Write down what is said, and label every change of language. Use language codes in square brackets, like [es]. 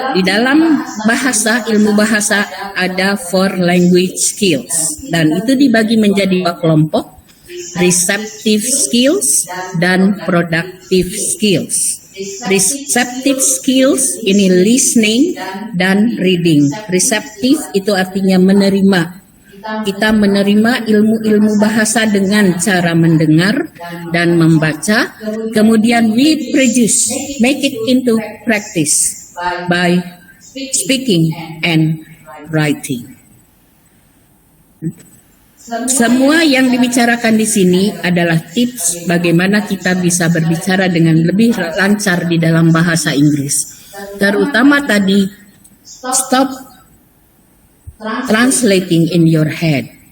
[id] Di dalam bahasa, ilmu bahasa ada 4 language skills, dan itu dibagi menjadi 2 kelompok, receptive skills dan productive skills. Receptive skills ini listening dan reading. Receptive itu artinya menerima. Kita menerima ilmu-ilmu bahasa dengan cara mendengar dan membaca. Kemudian [en] we produce, make it into practice by speaking and writing. [id] Semua yang dibicarakan di sini adalah tips bagaimana kita bisa berbicara dengan lebih lancar di dalam bahasa Inggris. Terutama tadi, [en] stop translating in your head.